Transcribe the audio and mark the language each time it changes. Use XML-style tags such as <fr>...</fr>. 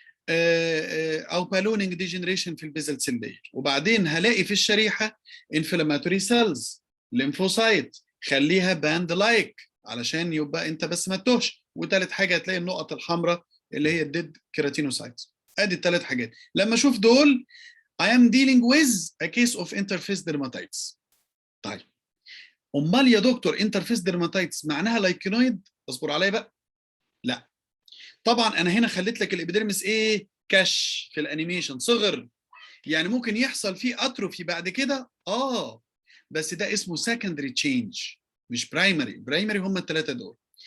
<ar>او بالونينج ديجنريشن في البيزل سيل لاير. وبعدين هلاقي في الشريحه انفلاماتوري سيلز، ليمفوسايت، خليها باند لايك علشان يبقى انت بس ما تتوهش. وثالث حاجه هتلاقي النقط الحمراء اللي هي الديد كيراتينوسايتس. ادي ال3 حاجات. لما اشوف دول</ar> <en>I am dealing with a case of interface dermatitis.</en> <ar>طيب امال يا دكتور انترفيس ديرماتايتس معناها لايكينويد؟ اصبر عليا بقى. لا طبعا، انا هنا خليت لك الابيديرمس ايه؟ كش في الانيميشن، صغر، يعني ممكن يحصل فيه اتروفي بعد كده. بس ده اسمه سكندري تشينج مش برايمري. برايمري هم ال3 دول.</ar>